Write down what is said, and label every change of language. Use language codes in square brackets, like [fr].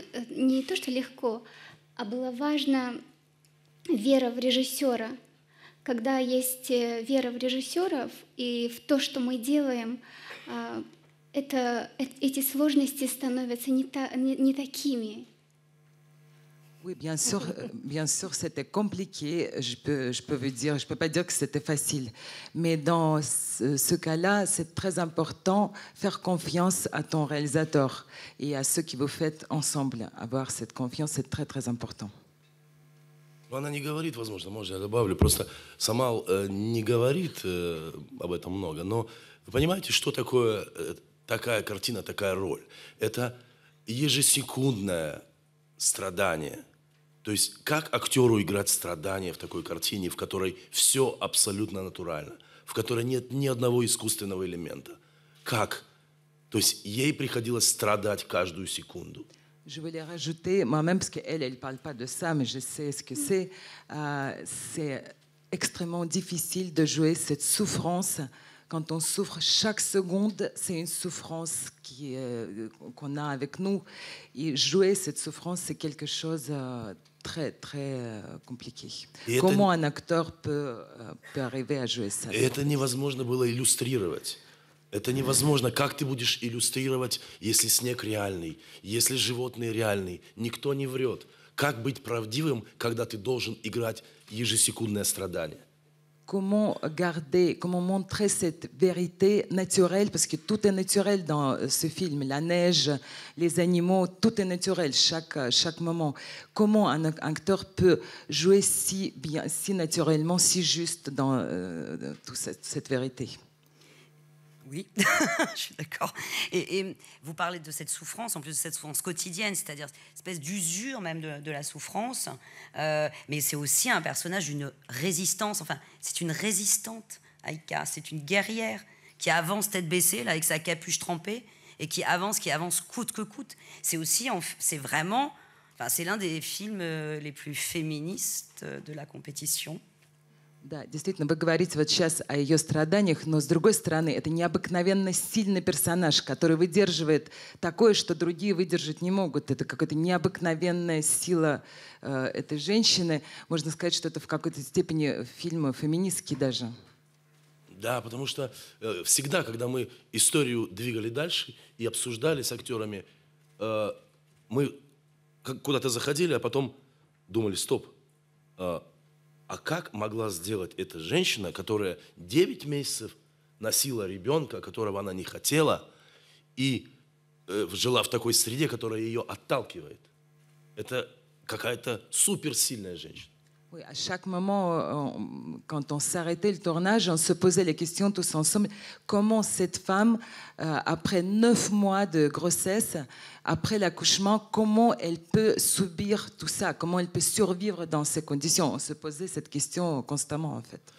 [ru] Не то, что легко, а было важно вера в режиссера. Когда есть вера в режиссеров и в то, что мы делаем, эти сложности становятся не такими. [fr] Oui, bien sûr, c'était compliqué. Je peux vous dire, je peux pas dire que c'était facile, mais dans ce cas-là, c'est très important faire confiance à ton réalisateur et à ceux qui vous faites ensemble. Avoir cette confiance, c'est très très important. [ru] Она не говорит, возможно, может, я добавлю, просто сама не говорит об этом много, но вы понимаете, что такое такая картина, такая роль? Это ежесекундное страдание. То есть как актеру играть страдания в такой картине, в которой все абсолютно натурально, в которой нет ни одного искусственного элемента? Как? То есть ей приходилось страдать каждую секунду. [fr] Je voulais rajouter, moi-même, parce qu'elle ne parle pas de ça, mais je sais ce que c'est. C'est extrêmement difficile de jouer cette souffrance. Quand on souffre, chaque seconde, c'est une souffrance qu'on a avec nous. Et jouer cette souffrance, c'est quelque chose de très, très compliqué. Comment un acteur peut arriver à jouer ça? [ru] Et это невозможно было иллюстрировать. Это невозможно. Как ты будешь иллюстрировать, если снег реальный, если животные реальные? Никто не врет. Как быть правдивым, когда ты должен играть ежесекундное страдание? [fr] Comment garder, comment montrer cette vérité naturelle, parce que tout est naturel dans ce film, la neige, les animaux, tout est naturel, chaque moment. Comment un acteur peut jouer si bien, si naturellement, si juste dans toute cette vérité? Oui, je suis d'accord. Et vous parlez de cette souffrance, en plus de cette souffrance quotidienne, c'est-à-dire une espèce d'usure même de la souffrance. Mais c'est aussi un personnage d'une résistance. Enfin, c'est une résistante, Aïka. C'est une guerrière qui avance tête baissée, là, avec sa capuche trempée, et qui avance coûte que coûte. C'est aussi, c'est vraiment, enfin, c'est l'un des films les plus féministes de la compétition. [ru] Да, действительно, вы говорите вот сейчас о ее страданиях, но с другой стороны, это необыкновенно сильный персонаж, который выдерживает такое, что другие выдержать не могут. Это какая-то необыкновенная сила этой женщины. Можно сказать, что это в какой-то степени фильм феминистский даже. Да, потому что всегда, когда мы историю двигали дальше и обсуждали с актерами, мы куда-то заходили, а потом думали, стоп, а как могла сделать эта женщина, которая 9 месяцев носила ребенка, которого она не хотела, и жила в такой среде, которая ее отталкивает? Это какая-то суперсильная женщина. [fr] Oui, à chaque moment, quand on s'arrêtait le tournage, on se posait les questions tous ensemble. Comment cette femme, après 9 mois de grossesse, après l'accouchement, comment elle peut subir tout ça? Comment elle peut survivre dans ces conditions? On se posait cette question constamment, en fait.